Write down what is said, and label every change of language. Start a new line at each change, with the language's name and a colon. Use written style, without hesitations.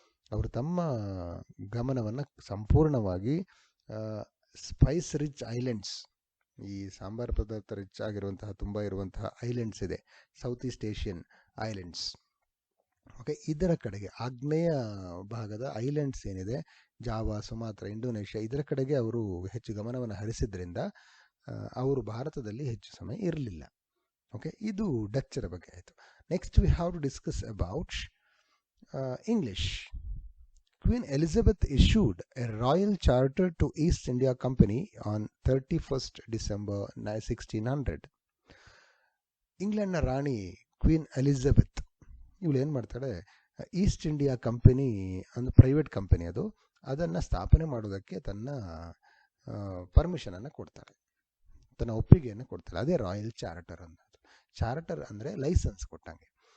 Kannada: ಅವರು ತಮ್ಮ ಗಮನವನ್ನು ಸಂಪೂರ್ಣವಾಗಿ ಸ್ಪೈಸ್ ರಿಚ್ ಐಲ್ಯಾಂಡ್ಸ್, ಈ ಸಾಂಬಾರ ಪದಾರ್ಥ ರಿಚ್ ಆಗಿರುವಂತಹ ತುಂಬ ಇರುವಂತಹ ಐಲ್ಯಾಂಡ್ಸ್ ಇದೆ, south East Asian islands, okay, ಇದರ ಕಡೆಗೆ ಆಗ್ನೇಯ ಭಾಗದ ಐಲ್ಯಾಂಡ್ಸ್ ಏನಿದೆ, ಜಾವಾ, ಸುಮಾತ್ರ, ಇಂಡೋನೇಷ್ಯಾ, ಇದರ ಕಡೆಗೆ ಅವರು ಹೆಚ್ಚು ಗಮನವನ್ನು ಹರಿಸಿದ್ರಿಂದ ಅವರು ಭಾರತದಲ್ಲಿ ಹೆಚ್ಚು ಸಮಯ ಇರಲಿಲ್ಲ. ಓಕೆ, ಇದು ಡಚ್ಚರ ಬಗ್ಗೆ ಆಯಿತು.
English: Next we have to discuss about English. Queen Elizabeth issued a royal charter to East India Company on 31st December 1600.
Kannada: ಇಂಗ್ಲೆಂಡ್ನ Rani queen Elizabeth ಇವಳು ಏನು ಮಾಡ್ತಾಳೆ, ಈಸ್ಟ್ ಇಂಡಿಯಾ ಕಂಪನಿ ಒಂದು ಪ್ರೈವೇಟ್ ಕಂಪನಿ, ಅದನ್ನು ಸ್ಥಾಪನೆ ಮಾಡೋದಕ್ಕೆ ತನ್ನ ಪರ್ಮಿಷನನ್ನು ಕೊಡ್ತಾಳೆ, ತನ್ನ ಒಪ್ಪಿಗೆಯನ್ನು ಕೊಡ್ತಾಳೆ. ಅದೇ ರಾಯಲ್ ಚಾರ್ಟರ್ ಅನ್ನೋದು. ಚಾರ್ಟರ್ ಅಂದರೆ ಲೈಸೆನ್ಸ್ ಕೊಟ್ಟಂಗೆ.